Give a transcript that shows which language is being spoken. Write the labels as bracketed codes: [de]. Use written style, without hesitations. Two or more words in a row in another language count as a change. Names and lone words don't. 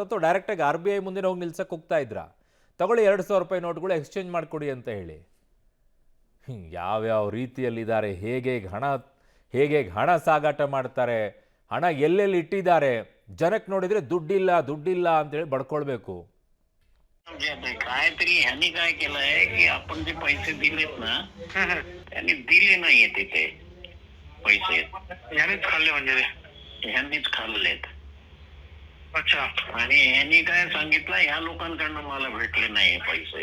[kn] ಅಥವಾ ಡೈರೆಕ್ಟಾಗಿ RBI ಮುಂದೆ ಹೋಗಿ ನಿಲ್ಸಕ್ಕೆ ಹೋಗ್ತಾ ಇದ್ರಾ? ತಗೊಳ್ಳಿ 2,000 ರೂಪಾಯಿ ನೋಟ್ಗಳು ಎಕ್ಸ್ಚೇಂಜ್ ಮಾಡಿಕೊಡಿ ಅಂತ ಹೇಳಿ. ಯಾವ್ಯಾವ ರೀತಿಯಲ್ಲಿದ್ದಾರೆ, ಹೇಗೆ ಹಣ ಸಾಗಾಟ ಮಾಡ್ತಾರೆ, ಹಣ ಎಲ್ಲೆಲ್ಲಿ ಇಟ್ಟಿದ್ದಾರೆ, ಜನಕ್ಕೆ ನೋಡಿದ್ರೆ ದುಡ್ಡಿಲ್ಲ ಅಂತೇಳಿ बडಕೊಳ್ಬೇಕು. [mr] काय तरी ह्यांनी काय केलंय की आपण जे पैसे दिलेत ना त्यांनी दिले नाहीये तिथे पैसे. ह्यांनीच खाल्ले म्हणजे ह्यांनीच खाल्लेत. अच्छा. आणि ह्यांनी काय सांगितलं, ह्या लोकांकडनं मला भेटले नाही पैसे.